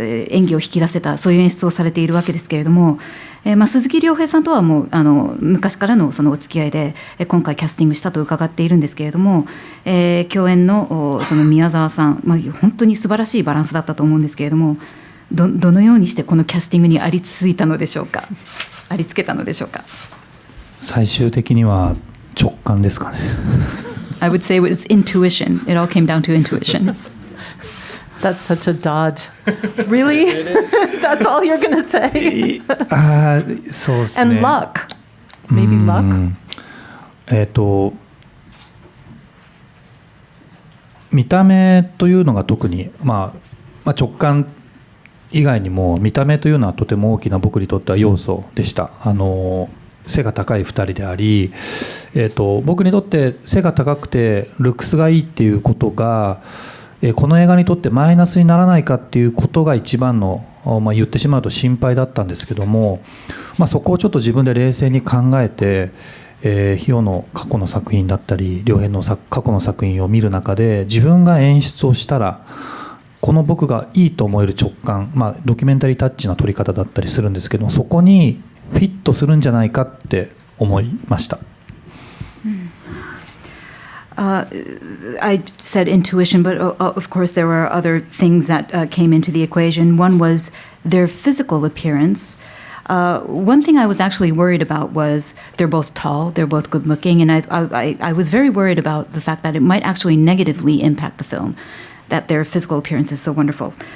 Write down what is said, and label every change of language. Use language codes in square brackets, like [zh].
[ja] 演技を引き出せた、そういう演出をされているわけですけれども、鈴木亮平さんとはもう昔からのそのお付き合いで今回キャスティングしたと伺っているんですけれども、共演のその宮沢さん、本当に素晴らしいバランスだったと思うんですけれども、どのようにしてこのキャスティングにありついたのでしょうか、ありつけたのでしょうか。最終的には直感ですかね。 [en] I would say it's intuition. It all came down to intuition. That's such a dodge. Really? That's all you're going to say? [ja] そうですね。 [en] And luck. Maybe luck? [ja] 見た目というのが特に、直感以外にも見た目というのはとても大きな僕にとっては要素でした。背が高い2人であり、僕にとって背が高くてルックスがいいっていうことが、この映画にとってマイナスにならないかっていうことが一番の、言ってしまうと心配だったんですけども、そこをちょっと自分で冷静に考えて、ヒヨの過去の作品だったり両編の過去の作品を見る中で、自分が演出をしたらこの僕がいいと思える直感、ドキュメンタリータッチな撮り方だったりするんですけども、そこにフィットするんじゃないかって思いました。 [en] I said intuition, but of course there were other things that came into the equation. One was their physical appearance. One thing I was actually worried about was they're both tall, they're both good looking, and I was very worried about the fact that it might actually negatively impact the film, that their physical appearance is so wonderful.